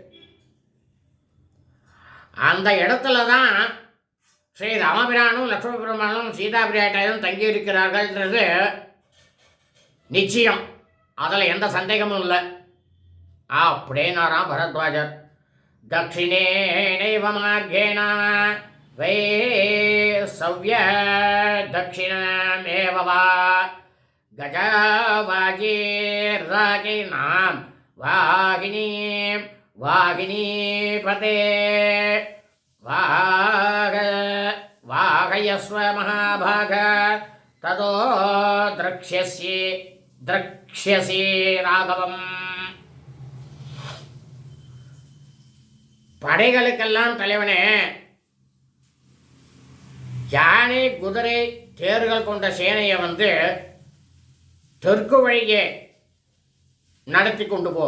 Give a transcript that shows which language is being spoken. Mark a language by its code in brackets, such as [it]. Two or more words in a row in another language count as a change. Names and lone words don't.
[ta] அந்த இடத்துல தான் ஸ்ரீ ராமபிரானும் லட்சுமி பெருமானும் சீதா பிரியாட்டையும் தங்கி இருக்கிறார்கள்ன்றது நிச்சயம், அதில் எந்த சந்தேகமும் இல்லை அப்படின்னாராம் பரத்வாஜர். [sa] दक्षिणेनैव मार्गेण वे सव्य दक्षिणमेव वा गजवाजीर्राकीनां वाहिनीं वाहिनीपते वाहयस्व महाभाग ततो द्रक्ष्यसि ராகவம். [ta] படைகளுக்கெல்லாம் தலைவனே, யானை குதிரை தேர்கள் கொண்ட சேனையை தெற்கு வழியே நடத்தி கொண்டு போ.